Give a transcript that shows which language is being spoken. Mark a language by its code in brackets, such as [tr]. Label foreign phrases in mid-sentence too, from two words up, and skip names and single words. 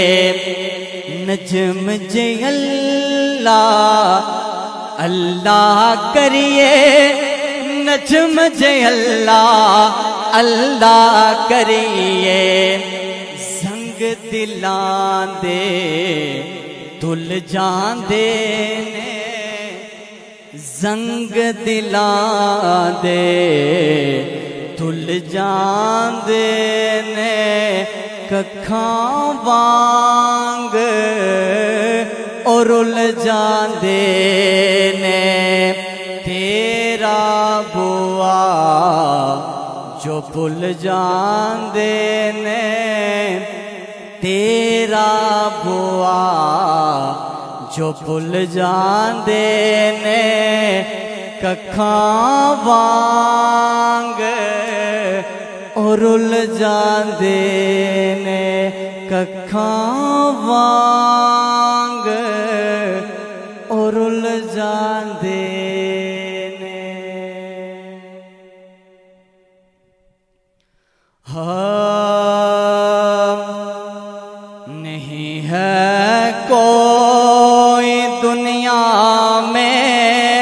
[pa] نجم جے اللہ اللہ کریے نجم جے اللہ اللہ کریے زنگ دلان دے دل جاندے نے زنگ دلان دے دل جاندے نے ککھاں وانگ اور رل جاندے نے تیرا بوا جو بھل جاندے نے تیرا بوا جو بھل جاندے نے ککھاں وانگ اور رل جاندے نے ککھاں وانگ اور رل جاندے نے [ur] نہیں ہے کوئی دنیا میں